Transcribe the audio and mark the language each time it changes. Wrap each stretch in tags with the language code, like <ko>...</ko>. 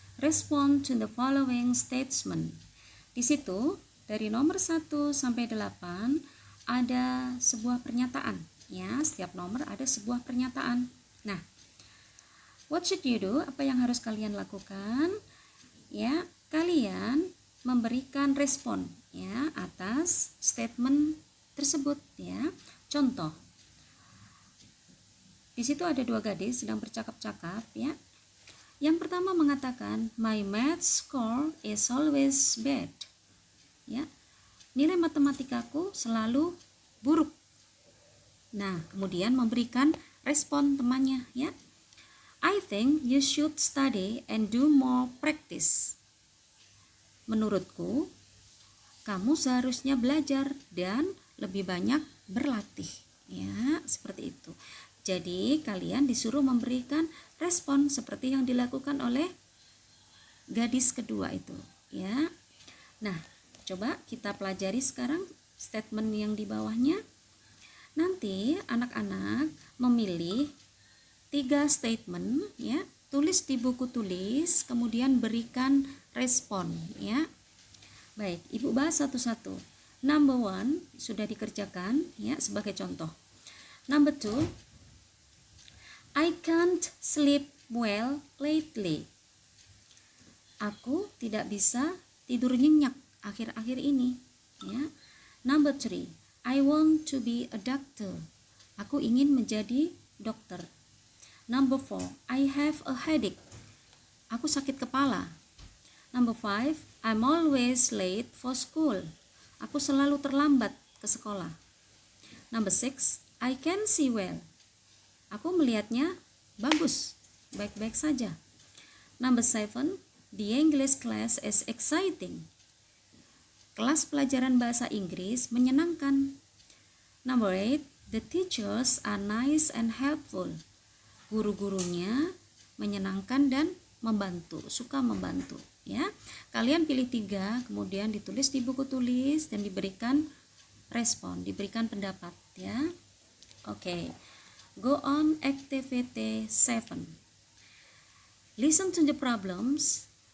<en>Respond to the following statement.</en> <id>Di situ dari nomor 1 sampai 8 ada sebuah pernyataan, ya. Setiap nomor ada sebuah pernyataan. Nah,</id> <en>what should you do?</en> <id>Apa yang harus kalian lakukan? Ya, kalian memberikan respon, ya, atas statement tersebut, ya. Contoh, di situ ada dua gadis sedang bercakap-cakap, ya. Yang pertama mengatakan,</id> <en>my math score is always bad, ya.</en> <id>Nilai matematikaku selalu buruk. Nah, kemudian memberikan respon temannya, ya.</id> <en>I think you should study and do more practice.</en> <id>Menurutku, kamu seharusnya belajar dan lebih banyak berlatih, ya, seperti itu. Jadi kalian disuruh memberikan respon seperti yang dilakukan oleh gadis kedua itu, ya. Nah, coba kita pelajari sekarang statement yang di bawahnya. Nanti anak-anak memilih 3 statement, ya. Tulis di buku tulis, kemudian berikan respon, ya. Baik, Ibu bahas satu-satu. Number 1 sudah dikerjakan, ya, sebagai contoh.</id> <en>Number 2, I can't sleep well lately.</en> <id>Aku tidak bisa tidur nyenyak akhir-akhir ini, ya.</id> <en>Number 3, I want to be a doctor.</en> <id>Aku ingin menjadi dokter.</id> <en>Number 4, I have a headache.</en> <id>Aku sakit kepala.</id> <en>Number 5, I'm always late for school.</en> <id>Aku selalu terlambat ke sekolah.</id> <en>Number 6, I can see well.</en> <id>Aku melihatnya bagus, baik-baik saja.</id> <en>Number 7, the English class is exciting.</en> <id>Kelas pelajaran bahasa Inggris menyenangkan.</id> <en>Number 8, the teachers are nice and helpful.</en> <id>Guru-gurunya menyenangkan dan membantu, suka membantu, ya. Kalian pilih 3, kemudian ditulis di buku tulis dan diberikan respon, diberikan pendapat, ya. Oke.</id> <en>Go on activity 7. Listen to the problems.</en>